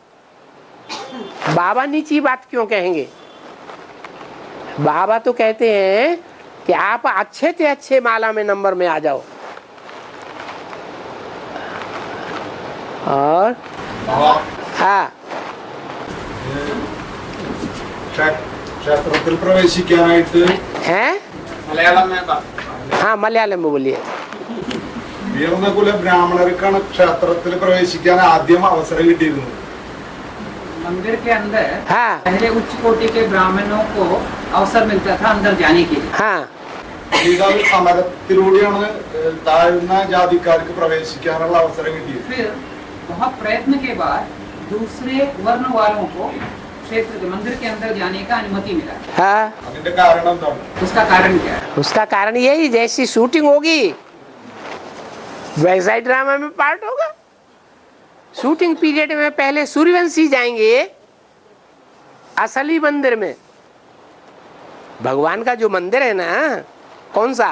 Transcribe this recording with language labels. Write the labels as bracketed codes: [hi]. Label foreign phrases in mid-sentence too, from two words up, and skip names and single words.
[hi] बाबा नीची बात क्यों कहेंगे? बाबा तो कहते हैं कि आप अच्छे से अच्छे माला में नंबर में आ जाओ। और हाँ, [ml] ക്ഷേത്രത്തിൽ പ്രവേശിക്കാനായിട്ട് [hi] हैं? मलयालम में बात हाँ, मलयालम में बोलिए। [ml] ഉയർന്ന കുല ബ്രാഹ്മണർക്കാണ് ക്ഷേത്രത്തിൽ പ്രവേശിക്കാൻ ആദ്യം അവസരം കിട്ടിയിരുന്നത്. [hi] मंदिर के अंदर हाँ पहले उच्च कोटि के ब्राह्मणों को अवसर मिलता था अंदर जाने के लिए। हाँ, [ml] പിന്നീട് സമരത്തിലൂടെയാണ് താഴ്ന്ന ജാതിക്കാർക്ക് പ്രവേശിക്കാനുള്ള അവസരം കിട്ടിയത്. [hi] फिर बहुत प्रयत्न के बाद दूसरे वर्ण वालों को क्षेत्र के मंदिर के अंदर जाने का अनुमति मिला। हाँ। [ml] അതിന്റെ കാരണം എന്താണ്? [hi] उसका कारण क्या है? उसका कारण यही, जैसी शूटिंग होगी वैसा ही ड्रामा में पार्ट होगा। [en] shooting period [hi] में पहले सूर्यवंशी जाएंगे असली मंदिर में। भगवान का जो मंदिर है ना, कौन सा?